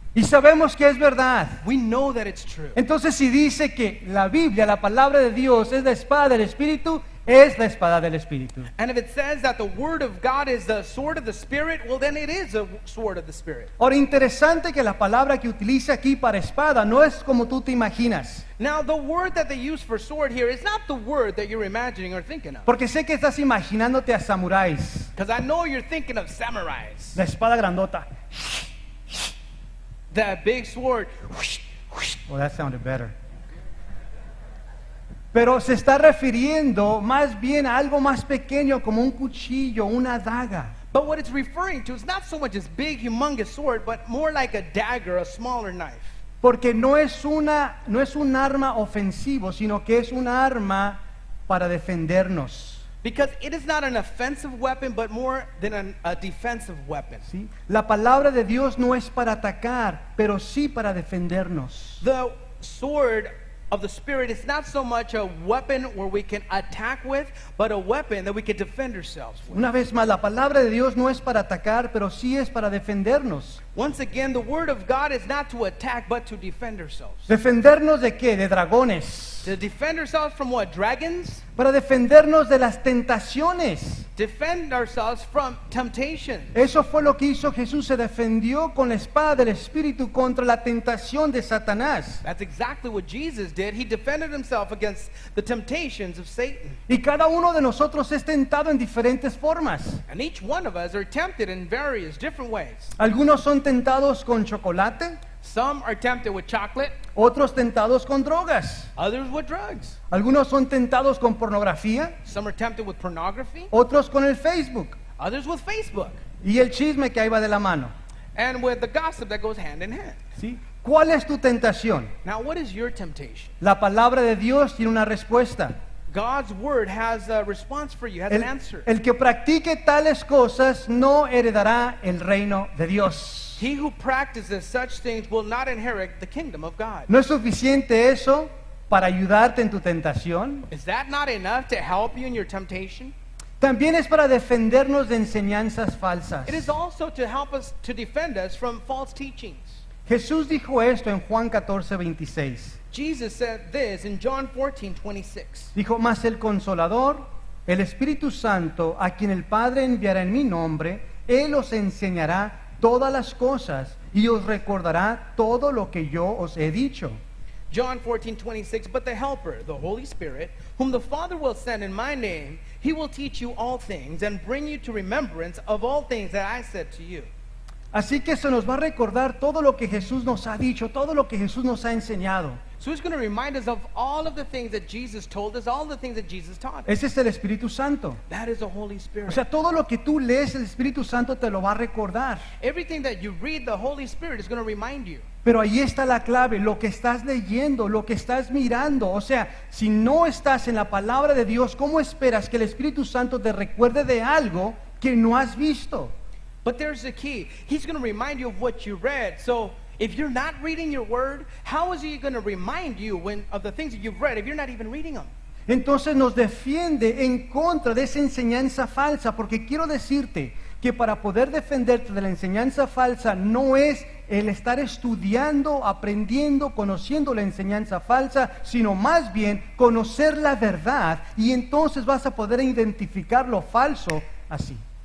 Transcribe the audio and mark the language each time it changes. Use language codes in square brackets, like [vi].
[es] Y sabemos que es verdad. [en] We know that it's true. [es] Entonces, si dice que la Biblia, la palabra de Dios, es la espada del Espíritu, es la espada del Espíritu. [en] And if it says that the Word of God is the sword of the Spirit, well, then it is a sword of the Spirit. [es] Ahora, interesante que la palabra que utiliza aquí para espada no es como tú te imaginas. [en] Now, the word that they use for sword here is not the word that you're imagining or thinking of. [es] Porque sé que estás imaginándote a samuráis. [en] Because I know you're thinking of samurais. [es] La espada grandota. [en] That big sword. Well, that sounded better. [es] Pero se está refiriendo más bien a algo más pequeño como un cuchillo, una daga. [en] But what it's referring to is not so much this big, humongous sword, but more like a dagger, a smaller knife. [es] Porque no es un arma ofensivo, sino que es un arma para defendernos. [en] Because it is not an offensive weapon, but more than a defensive weapon. [es] ¿Sí? La palabra de Dios no es para atacar, pero sí para defendernos. [en] The sword of the Spirit is not so much a weapon where we can attack with, but a weapon that we can defend ourselves with. [es] Una vez más, la palabra de Dios no es para atacar, pero sí es para defendernos. [en] Once again, the Word of God is not to attack, but to defend ourselves. [es] ¿Defendernos de qué? De dragones. [en] To defend ourselves from what? Dragons? [es] Para defendernos de las tentaciones. [en] Defend ourselves from temptation. [es] Eso fue lo que hizo Jesús, se defendió con la espada del Espíritu contra la tentación de Satanás. [en] That's exactly what Jesus did. He defended himself against the temptations of Satan. [es] Y cada uno de nosotros es tentado en diferentes formas. [en] And each one of us are tempted in various different ways. [es] Algunos son tentados con chocolate, [en] Some are tempted with chocolate, [es] otros tentados con drogas. [en] others with drugs. [es] Algunos son tentados con pornografía, [en] Some are tempted with pornography, [es] otros con el Facebook [en] others with Facebook, [es] y el chisme que ahí va de la mano. [en] and with the gossip that goes hand in hand. [es] ¿Sí? ¿Cuál es tu tentación? [en] Now, what is your temptation? [es] La palabra de Dios tiene una respuesta. [en] God's word has a response for you, has an [es] El, [en] answer. [es] el que practique tales cosas no heredará el reino de Dios. [en] He who practices such things will not inherit the kingdom of God. [es] ¿No es suficiente eso para ayudarte en tu tentación? [en] Is that not enough to help you in your temptation? [es] También es para defendernos de enseñanzas falsas. [en] It is also to help us, to defend us from false teachings. [es] Jesús dijo esto en Juan 14:26. [en] Jesus said this in John 14:26. [es] Dijo, mas el Consolador, el Espíritu Santo, a quien el Padre enviará en mi nombre, Él os enseñará todas las cosas y os recordará todo lo que yo os he dicho. [en] John 14:26, but the Helper, the Holy Spirit, whom the Father will send in my name, he will teach you all things and bring you to remembrance of all things that I said to you. [es] Así que se nos va a recordar todo lo que Jesús nos ha dicho, todo lo que Jesús nos ha enseñado. [en] So he's going to remind us of all of the things that Jesus told us, all the things that Jesus taught us. [es] Ese es el Espíritu Santo. [en] That is the Holy [es] O [en] Spirit. [es] sea, todo lo que tú lees, el Espíritu Santo te lo va a recordar. [en] Everything that you read, the Holy Spirit is going to remind you. [es] Pero ahí está la clave, lo que estás leyendo, lo que estás mirando. O sea, si no estás en la palabra de Dios, ¿cómo esperas que el Espíritu Santo te recuerde de algo que no has visto? [en] But there's the key. He's going to remind you of what you read. So if you're not reading your word, how is he going to remind you of the things that you've read if you're not even reading them? [es] Entonces nos defiende en contra de esa enseñanza falsa, porque quiero decirte que para poder defenderte de la enseñanza falsa no es el estar estudiando, aprendiendo, conociendo la enseñanza falsa, sino más bien conocer la verdad, y entonces vas a poder identificar lo falso así.